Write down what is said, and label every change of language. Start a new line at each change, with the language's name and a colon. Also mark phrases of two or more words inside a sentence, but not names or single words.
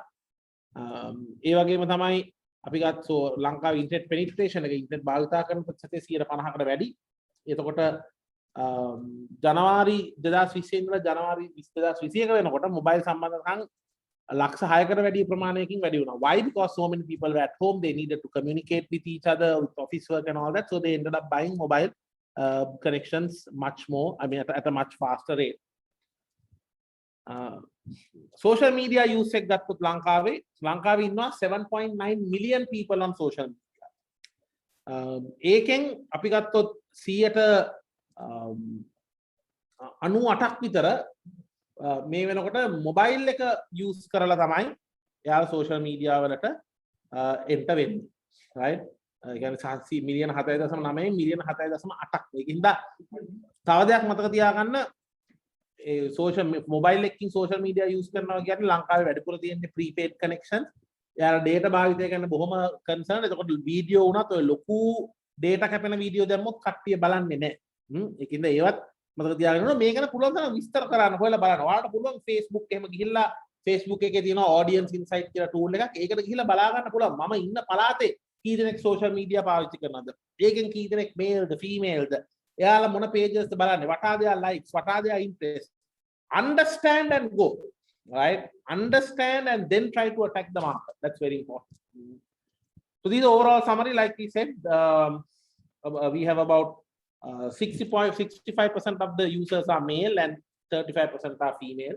Sinhala: ඒ වගේම තමයි අපි ගත්තෝ ලංකාවේ
English: internet penetration
Sinhala: එක ඉන්ටර්නෙට් භාවිතා කරන ප්‍රතිශතය 50කට වැඩි. එතකොට ජනවාරි 2020 ඉඳලා ජනවාරි 2021 වෙනකොට මොබයිල් සම්බන්ධකම් ලක්ෂ 6කට වැඩි ප්‍රමාණයකින් වැඩි වුණා.
English: Why? Because so many people were at home, they needed to communicate with each other, with office work and all that, so they ended up buying mobile connections much more, I mean at a much faster rate. Social media use
Sinhala: එක ගත්තොත් ලංකාවේ ඉන්නවා
English: 7.9 million people on social media.
Sinhala: ඒකෙන් අපි ගත්තොත් 98ක් විතර මේ වෙනකොට මොබයිල් එක යූස් කරලා තමයි එයාලා
English: social media
Sinhala: වලට එන්ටර් වෙන්නේ. right? ඒ කියන්නේ මිලියන 7.9 මිලියන 7.8ක්. ඒකින්ද තව දෙයක් මතක තියාගන්න
English: social mobile
Sinhala: එකකින්
English: social media use
Sinhala: කරනවා කියන්නේ ලංකාවේ වැඩිපුර තියෙන
English: prepaid connections.
Sinhala: යාලා data භාවිතය කරන බොහොම concern. එතකොට වීඩියෝ උනත් ඔය ලොකු data කැපෙන වීඩියෝ දැම්මොත් කට්ටිය බලන්නේ නැහැ. ඒකින්ද ඒවත් මතක තියාගන්න ඕනේ. මේක ගැන පුළුවන් තරම් විස්තර කරන්න හොයලා බලන්න. ඔයාලට පුළුවන් Facebook එහෙම ගිහිල්ලා Facebook එකේ තියෙන
English: audience insight
Sinhala: කියලා tool එකක්. ඒකට ගිහිල්ලා බලා ගන්න පුළුවන්. මම ඉන්න පළාතේ කී දෙනෙක්
English: social media
Sinhala: පාවිච්චි කරනවද? ඒකෙන් කී දෙනෙක් male ද female ද? එයාලා මොන pages ද බලන්නේ?
English: what are their likes? what are their interests? Understand and go. Right? Understand and then try to attack the market. That's very important. So these are overall summary. Like we said, we have about 65% of the users are male and 35% are female.